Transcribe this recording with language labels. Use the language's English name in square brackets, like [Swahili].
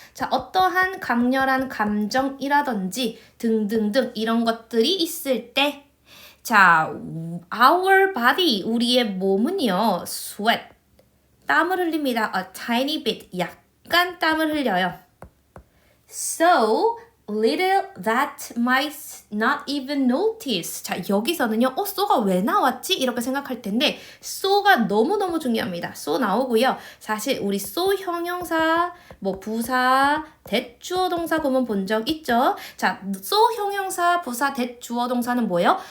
[Korean] 자, 어떠한 강렬한 감정이라든지 등등등 이런 것들이 있을 때 자, our body, 우리의 몸은요, sweat, 땀을 흘립니다. [English] a tiny bit, [Korean] 약간 땀을 흘려요. [English] So, little that might not even notice. [Korean] 자, 여기서는요, so가 왜 나왔지? 이렇게 생각할 텐데, so가 너무너무 중요합니다. so 나오고요. 사실 우리 so 형용사, 뭐 부사, 대주어 동사 구문 본 적 있죠? 자, so 형용사, 부사, 대주어 동사는 뭐예요?